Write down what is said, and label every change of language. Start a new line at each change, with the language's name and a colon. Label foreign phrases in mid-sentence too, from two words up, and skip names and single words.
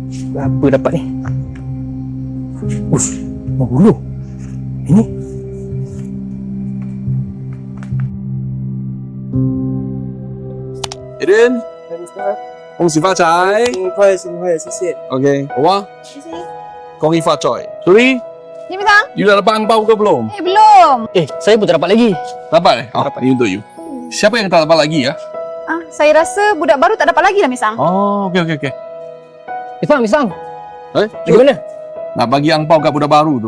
Malay: Apa dapat ni? Ush, bulu. Ini.
Chinese: Aiden，恭喜发财。新快，谢谢。 OK，好啊，谢谢。恭喜发财。Sorry，
Malay: Ni Misang? you dah dapat angpau ke belum? Belum. Saya pun tak dapat lagi. Dapat eh? Ini untuk you. Siapa yang tak dapat lagi ya? Saya rasa budak baru tak dapat lagi lah Misang. Oh, okey. Misang. Eh, Di mana? nak bagi angpau kat budak baru tu.